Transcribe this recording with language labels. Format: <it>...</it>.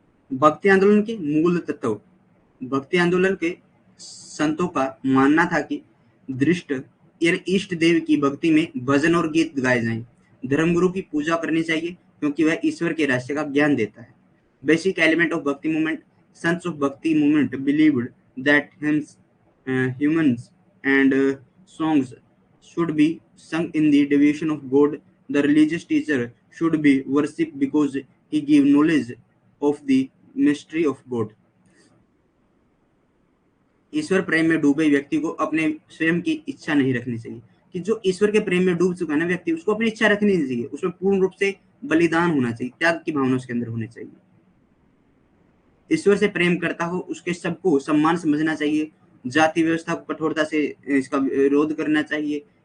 <hi>भक्ति आंदोलन के मूल तत्व। भक्ति आंदोलन के संतों का मानना था कि दृष्ट इष्ट देव की भक्ति में भजन और गीत गाए जाएं। धर्मगुरु की पूजा करनी चाहिए क्योंकि वह ईश्वर के रहस्य का ज्ञान देता है।</hi> <en>Basic element of bhakti movement. Sons of bhakti movement believed that hymns and songs should be sung in the devotion of God. The religious teacher should be worshipped because he gave knowledge of the mystery of God.</en> <hi>ईश्वर प्रेम में डूबे व्यक्ति को अपने स्वयं की इच्छा नहीं रखनी चाहिए। कि जो ईश्वर के प्रेम में डूब चुका है ना व्यक्ति, उसको अपनी इच्छा रखनी नहीं चाहिए। उसमें पूर्ण रूप से बलिदान होना चाहिए, त्याग की भावना उसके अंदर होनी चाहिए। ईश्वर से प्रेम करता हो उसके सबको सम्मान समझना चाहिए, जाति व्यवस्था को कठोरता से इसका विरोध करना चाहिए।</hi>